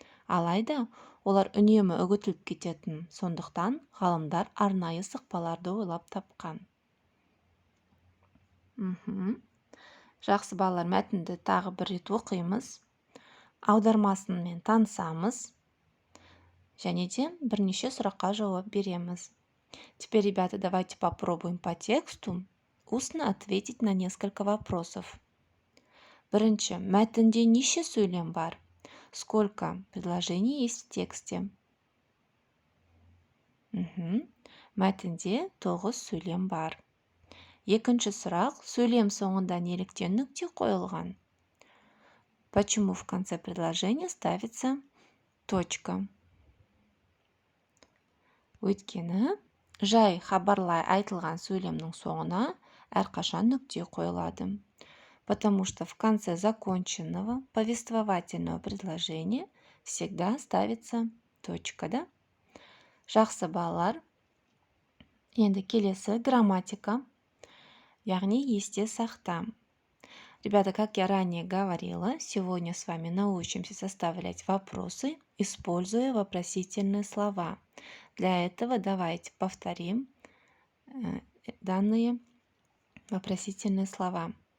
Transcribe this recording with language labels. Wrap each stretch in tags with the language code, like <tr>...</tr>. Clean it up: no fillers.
<kk>Алайда олар үнемі үгітіліп кететін, сондықтан ғалымдар арнайы сықпаларды ойлап тапқан. Жақсы балалар, мәтінді тағы бір рет оқимыз, аудармасымен танысамыз және де бірнеше сұраққа жауап береміз.</kk> <ru>Теперь, ребята, давайте попробуем по тексту устно ответить на несколько вопросов.</ru> <kk>Бірінші, мәтінде неше сөйлем бар?</kk> <ru>Сколько предложений есть в тексте?</ru> <kk>Мәтінде 9 сөйлем бар. Екінші сұрақ, сөйлем соңында неліктен нүкте қойылған?</kk> <ru>Почему в конце предложения ставится точка?</ru> <kk>Өйткені жай хабарлай айтылған сөйлемнің соңына әрқашан нүкте қойылады.</kk> <ru>Потому что в конце законченного повествовательного предложения всегда ставится точка, да?</ru> <kk>Жақсы балалар. Енді келесі грамматика, яғни есте сақта.</kk> <ru>Ребята, как я ранее говорила, сегодня с вами научимся составлять вопросы, используя вопросительные слова. Для этого давайте повторим данные вопросительные слова.</ru>